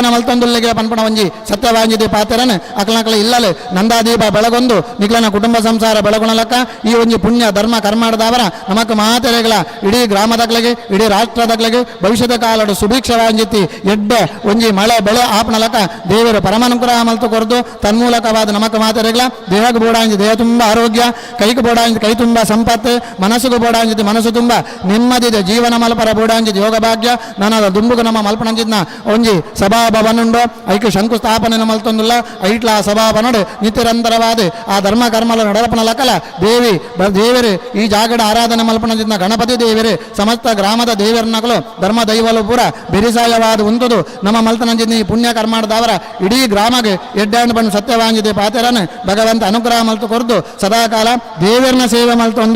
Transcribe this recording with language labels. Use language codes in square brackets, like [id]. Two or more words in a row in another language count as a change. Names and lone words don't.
[tcy] ಮಲ್ತೊಂದುಲ್ಲೆಗೆ ಪನ್ಪಣ ಒಂಜಿ ಸತ್ಯವಾಂಜಿದೆ ಪಾತೆರನೆ ಅಕ್ಲಕ್ಲೆ ಇಲ್ಲಲೆ ನಂದಾದೀಪ ಬೆಳಗೊಂದು ನಿಕ್ಲನ ಕುಟುಂಬ ಸಂಸಾರ ಬೆಳಗುಣಲಕ್ಕ ಈ ಒಂಜಿ ಪುಣ್ಯ ಧರ್ಮ ಕರ್ಮಾಡದವರ ನಮಕ್ ಮಾತೆರೆಗಳ ಇಡೀ ಗ್ರಾಮದಗ್ಲಿಗೆ ಇಡೀ ರಾಷ್ಟ್ರದಗ್ಲಿಗೆ ಭವಿಷ್ಯದ ಕಾಲಡು ಸುಭಿಕ್ಷವಾಂಜಿತಿ ಎಡ್ಡೆ ಒಂಜಿ ಮಳೆ ಬೆಳೆ ಆಪಣಲಕ ದೇವರು ಪರಮಾನುಗ್ರಹ ಮಲ್ತು ಕೊರದು ತನ್ಮೂಲಕವಾದ ನಮಕ ಮಾತೆರೆಗಳ ದೇಹಕ್ಕೆ ಬೋಡಾಂಜಿ ದೇಹ ತುಂಬ ಆರೋಗ್ಯ ಕೈಗೆ ಬೋಡಾಂಜಿ ಕೈ ತುಂಬ ಸಂಪತ್ತು ಮನಸ್ಸಿಗೂ ಬೋಡಾಂಜಿತಿ ಮನಸ್ಸು ತುಂಬ ನೆಮ್ಮದಿದೆ ಜೀವನ ಮಲ್ಪರ ಬೋಡಾಂಜಿತಿ ಯೋಗ ಭಾಗ್ಯ ನನದ ದುಂಬುಗ ನಮ್ಮ ಮಲ್ಪಣಂಜಿದ್ನ ಒಂಜಿ ಸಭಾಭವನುಂಡು ಐಕೆ ಶಂಕುಸ್ಥಾಪನೆ ಮಲ್ತೊಂದುಲ್ಲ ಐಟ್ಲ ಸಭಾಭವನಡು ನಿತ್ಯರಂತರವಾದ ಆ ಧರ್ಮ ಕರ್ಮಲ ನಡಪನಲಕಲ ದೇವರು ಈ ಜಾಗಡ ಆರಾಧನೆ ಮಲ್ಪಣ ಗಣಪತಿ ದೇವರೇ ಸಮಸ್ತ ಗ್ರಾಮದ ದೇವರನ್ನಗಳು ಧರ್ಮ ದೈವಲು ಪೂರ ಬೆರಿಸಾಯವಾದ ಉಂಟುದು ನಮ್ಮ ಮಲ್ತನಂಜಿನ ಈ ಪುಣ್ಯ ಕರ್ಮಾಡದವರ ಇಡೀ ಗ್ರಾಮಗೆ ಎಡ್ಡಾಂಡ್ ಬಂದು ಸತ್ಯವಾಂಜಿದೆ ಪಾತೆರನೆ ಭಗವಂತ ಅನುಗ್ರಹ ಮಲ್ತು ಕೊರದು ಸದಾಕಾಲ ದೇವರನ್ನ ಸೇವೆ ಮಲ್ತೊಂದು